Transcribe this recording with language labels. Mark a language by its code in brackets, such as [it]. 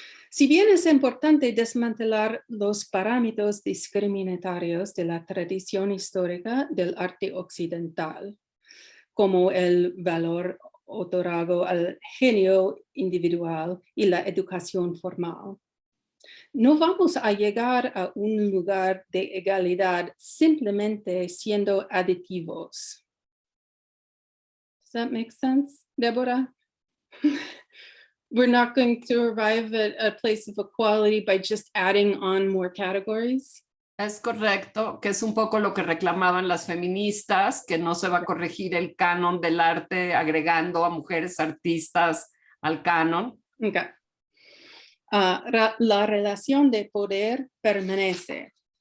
[es] Si bien es importante desmantelar los parámetros discriminatorios de la tradición histórica del arte occidental, como el valor otorgado al genio individual y la educación formal, no vamos a llegar a un lugar de egalidad simplemente siendo aditivos. [en] Does that make sense, Deborah? We're not going to arrive at a place of equality by just adding on more categories. [es] Es correcto, que es un poco lo que reclamaban las feministas, que no se va a corregir el canon del arte agregando a mujeres artistas al canon. [en] Okay. [es] La relación de poder permanece.